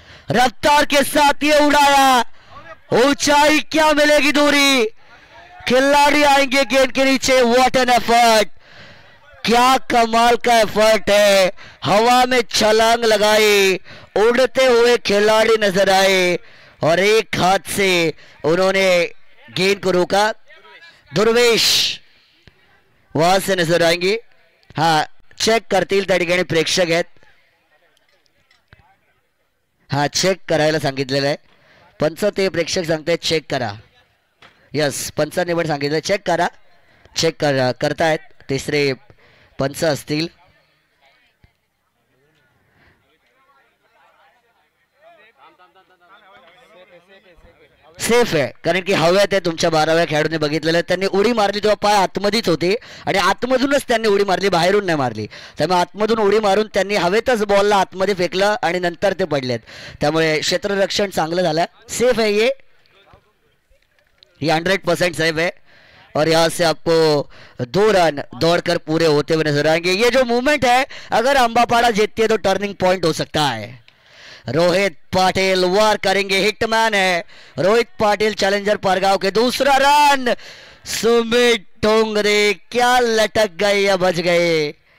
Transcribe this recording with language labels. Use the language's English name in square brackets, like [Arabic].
[Hindi] रफ्तार के साथ ये उड़ाया, ऊंचाई क्या मिलेगी, दूरी, खिलाड़ी आएंगे गेंद के नीचे। [English] what an effort, [Hindi] क्या कमाल का एफर्ट है, हवा में छलांग लगाई, उड़ते हुए खिलाड़ी नजर आए और एक हाथ से उन्होंने गेंद को रोका। [Marathi] दुर्वेश वहां से नजर आएंगे, हाँ चेक करतील त्या ठिकाणी प्रेक्षक आहेत, हाँ चेक करायला सांगितलेलं आहे पंच, ते प्रेक्षक सांगतायत चेक करा। यस, पंचांनी पण सांगितलं चेक करा, चेक करा करतायत, तिसरे पंच असतील। सेफ आहे, कारण की हव्यात आहे, तुमच्या 12व्या खेळाडूने बघितलेलं आहे, त्यांनी उडी मारली तेव्हा पाय आतमध्येच होते आणि आतमधूनच त्यांनी उडी मारली, बाहेरून नाही मारली, त्यामुळे आतमधून उडी मारून त्यांनी हवेतच बॉलला आतमध्ये फेकलं आणि नंतर ते पडलेत, त्यामुळे क्षेत्ररक्षण चांगलं झालं, [Hindi] सेफ है ये 100% सेफ है। और यहाँ से आपको 2 रन दौड़कर पूरे होते हुए नजर आएंगे। ये जो मूवमेंट है, अगर अंबापाड़ा जीतती है तो टर्निंग पॉइंट हो सकता है। रोहित पाटिल वार करेंगे, हिटमैन है रोहित पाटिल चैलेंजर पारगांव के। दूसरा रन, सुमित डोंगरे क्या लटक गए या बच गए।